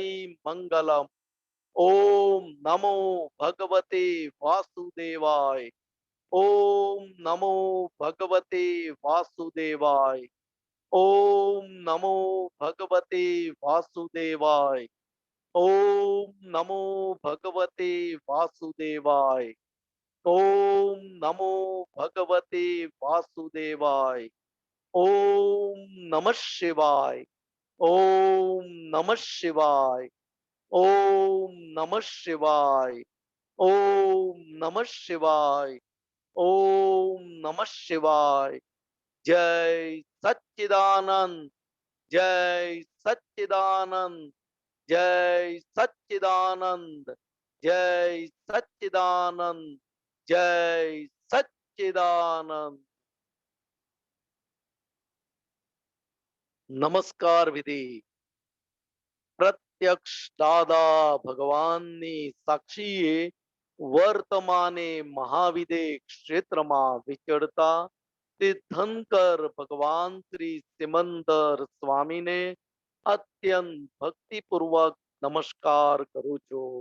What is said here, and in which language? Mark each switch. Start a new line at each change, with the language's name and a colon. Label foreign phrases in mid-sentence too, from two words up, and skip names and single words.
Sanskrit: मंगलम ओम नमो भगवते वासुदेवाय ओम नमो भगवते वासुदेवाय ओम नमो भगवते वासुदेवाय ओम नमो भगवते वासुदेवाय ओम नमो भगवते वासुदेवाय ओम नमः शिवाय ओम नमः शिवाय ओम नमः शिवाय। ओम नमः शिवाय। ओम नमः शिवाय। जय सच्चिदानंद। जय सच्चिदानंद। जय सच्चिदानंद। जय सच्चिदानंद। जय सच्चिदानंद।
Gujarati: નમસ્કાર વિધિ। પ્રત્યક્ષ દાદા ભગવાનની સાક્ષીએ વર્તમાને મહાવિદે ક્ષેત્રમાં વિચરતા તીર્થંકર ભગવાન શ્રી સિમંદર સ્વામીને અત્યંત ભક્તિપૂર્વક નમસ્કાર કરું છું.